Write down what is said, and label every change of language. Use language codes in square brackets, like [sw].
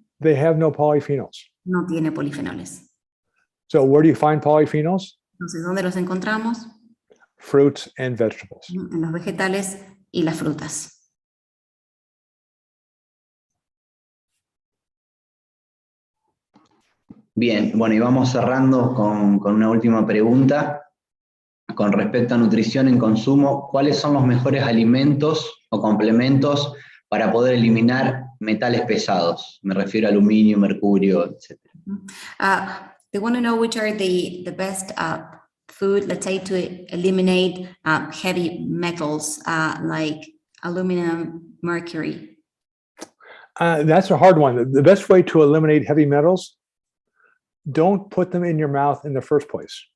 [en] they have no polyphenols. [es] no tiene polifenoles. [en] So where do you find polyphenols? [es] Entonces, ¿dónde los encontramos? [en] Fruits and vegetables. [es] En los vegetales y las frutas. Bien, bueno, y vamos cerrando con una última pregunta. Con respecto a nutrición en consumo, ¿cuáles son los mejores alimentos o complementos para poder eliminar metales pesados? Me refiero a aluminio, mercurio, etc. [en] They want to know which are the best food, let's say, to eliminate heavy metals like aluminum, mercury. That's a hard one. The best way to eliminate heavy metals, don't put them in your mouth in the first place.